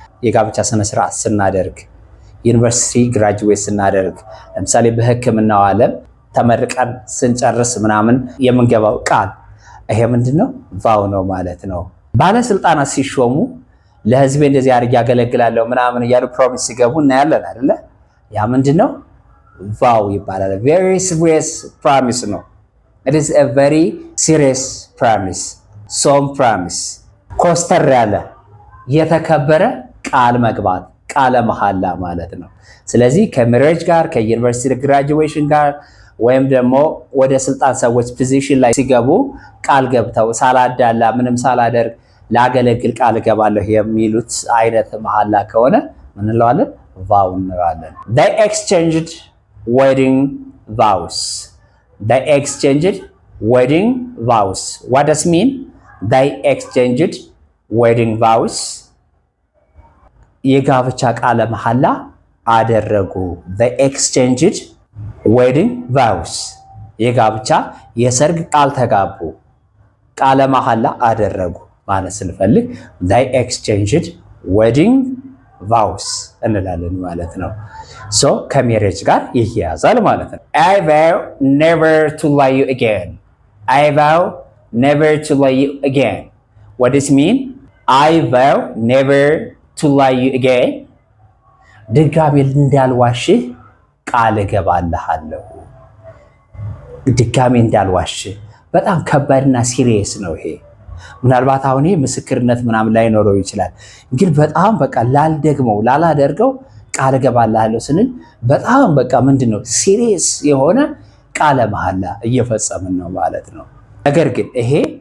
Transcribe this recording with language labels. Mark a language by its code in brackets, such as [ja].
[am] የጋብቻ ስነ ስርዓት ስናደርግ ዩኒቨርሲቲ ግራጁዌት ስናደርግ ለምሳሌ በሕክምናው ዓለም ተመርቀን ስንጨርስ ምናምን የምንገባው ቃል ይሄ ምንድነው? ቫው ነው ማለት ነው። ባለስልጣናት ሲሾሙ ለህዝቤ እንደዚህ አድርጌ ያገለግላለሁ ምናምን እያሉ ፕሮሚስ ሲገቡ እናያለን አይደለ? ያ ምንድነው? ቫው ይባላል። [en] very serious promise [am] ነው። [en] it is a very serious promise. solemn promise. [am] ኮስተር ያለ የተከበረ ቃል መግባት ቃለ መሐላ ማለት ነው። ስለዚህ ከሜሬጅ ጋር ከዩኒቨርሲቲ ግራጁዌሽን ጋር ወይም ደግሞ ወደ ስልጣን ሰዎች ፖዚሽን ላይ ሲገቡ ቃል ገብተው ሳላዳላ ምንም ሳላደርግ ላገለግል ቃል እገባለሁ የሚሉት አይነት መሐላ ከሆነ ምን እንለዋለን? ቫው እንለዋለን። [en] they exchanged wedding vows. they exchanged wedding vows. what does mean? they exchanged wedding vows. [am] የጋብቻ ቃለ መሐላ አደረጉ። [en] they exchanged wedding vows [am] የጋብቻ የሰርግ ቃል ተጋቡ፣ ቃለ መሐላ አደረጉ ማለት ስንፈልግ they exchanged wedding vows እንላለን ማለት ነው። ሶ ከሜሬጅ ጋር ይያያዛል ማለት ነው። [en] I vow never to lie you again. I vow never to lie you again. What does it mean? I vow never to lie you again. [am] ድጋሜ እንዳልዋሽህ ቃል እገባልሃለሁ። ድጋሜ እንዳልዋሽህ በጣም ከባድና ሲሪየስ ነው ይሄ። ምናልባት አሁን ይሄ ምስክርነት ምናምን ላይኖረው ይችላል፣ ግን በጣም በቃ ላልደግመው ላላደርገው ቃል እገባልሃለሁ ስንል በጣም በቃ ምንድነው ሲሪየስ የሆነ ቃለ መሐላ እየፈጸምን ነው ማለት ነው። ነገር ግን ይሄ